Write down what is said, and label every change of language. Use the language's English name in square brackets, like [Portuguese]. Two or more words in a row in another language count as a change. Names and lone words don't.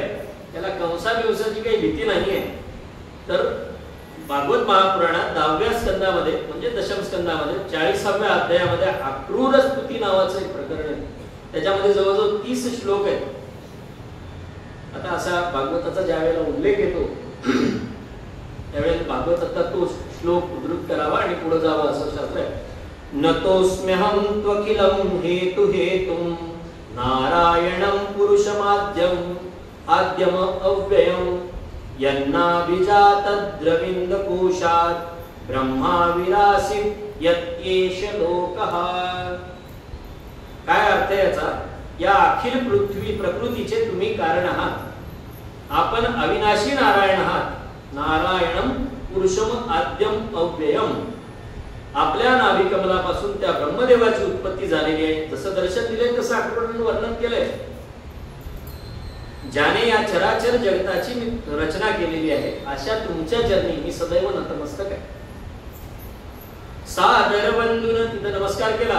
[Marathi] त्याला कंसाविवसाची काही भीती नाहीये. तर भागवत महापुराणात 10व्या स्कंदामध्ये म्हणजे दशम स्कंदामध्ये 40व्या अध्यायामध्ये अक्रूर स्तुती नावाचं एक प्रकरण आहे. त्याच्यामध्ये जवळजवळ 30 श्लोक आहेत. आता असा भागवताचा ज्या वेळेला उल्लेख येतो त्यावेळेला भागवताचा तो श्लोक उद्धृत करावा आणि पुढे जावं असं शास्त्र आहे. [Sanskrit] नतोस्म्यहं त्वखिलं हेतु हेतुं, नारायणं पुरुषमाद्यं, आद्यम अव्ययं, यन्नाभिजातद्रविन्दकोशात्, ब्रह्मा विरासीत् यत् एष लोकः. [Marathi] काय अर्थ याचा? या अखिल पृथ्वी प्रकृतीचे तुम्ही कारण आहात. आपण अविनाशी नारायण आहात. [Sanskrit] नारायणम पुरुषम आद्यम अव्ययम. [Marathi] आपल्या नाभिकमलापासून त्या ब्रह्मदेवाची उत्पत्ती झालेली आहे. जसं दर्शन दिले तसं आठवड्यानं वर्णन केलंय. ज्याने या चराचर जगताची रचना केलेली आहे अशा तुमच्या चरणी मी सदैव नतमस्तक आहे. सादर वंदून, तिथं नमस्कार केला.